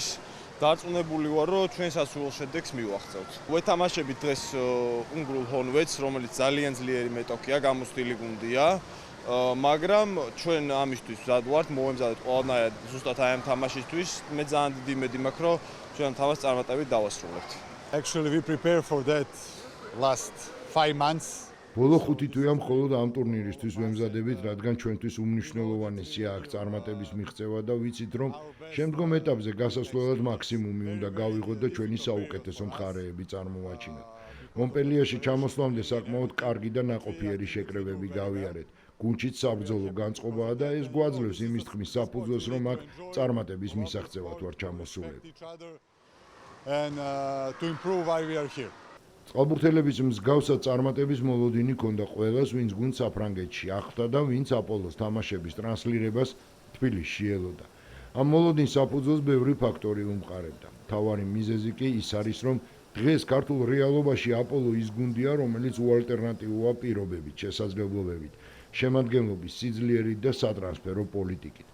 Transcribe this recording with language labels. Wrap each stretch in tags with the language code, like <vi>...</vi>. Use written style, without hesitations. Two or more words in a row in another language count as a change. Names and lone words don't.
<ka>დარწმუნებული ვარ, რომ ჩვენ სასურველ შედეგს მივახცევთ. ვეთამაშებით დღეს უნგრულ ჰონვედს, რომელიც ძალიან ძლიერი მეტოქეა, გამოცდილი გუნდია. მაგრამ ჩვენ ამისთვის მზად ვართ, მოვემზადეთ ყველანაირად ზუსტად აი ამ თამაშისთვის. მე ძალიან დიდი იმედი მაქვს, რომ ჩვენ ამ თამაშს წარმატებით დავასრულებთ.</ka> <en>Actually we prepare for that last 5 months.</en> <ka>ბოლო 5 თვეა მხოლოდ ამ ტურნირისთვის ვემზადებით, რადგან ჩვენთვის უმნიშვნელოვანესია აქ წარმატების მიღწევა და ვიცით, რომ შემდგომ ეტაპზე გასასვლელად მაქსიმუმი უნდა გავიღოთ და ჩვენი საუკეთესო მხარეები წარმოვაჩინოთ. მონპელიეში ჩამოსვლამდე საკმაოდ კარგი და ნაყოფიერი შეკრებები გავიარეთ. გუნდშიც საბრძოლო განწყობაა და ეს გვაძლევს იმის თქმის საფუძველს, რომ აქ წარმატების მისაღწევად ვარ ჩამოსულები.</ka> <en>To improve why we are here.</en> <ka>წყალბურთელების მსგავსად წარმატების მოლოდინი ჰქონდა ყველას, ვინც გუნდს საფრანგეთში ახლდა და ვინც აპოლოს თამაშების ტრანსლირებას თბილისში ელოდა. ამ მოლოდინს საფუძველს ბევრი ფაქტორი უმყარებდა. მთავარი მიზეზი კი ის არის, რომ დღეს ქართულ რეალობაში აპოლო ის გუნდია, რომელიც უალტერნატივოა პირობებით, შესაძლებლობებით, შემადგენლობის სიძლიერით და სატრანსფერო პოლიტიკით.</ka>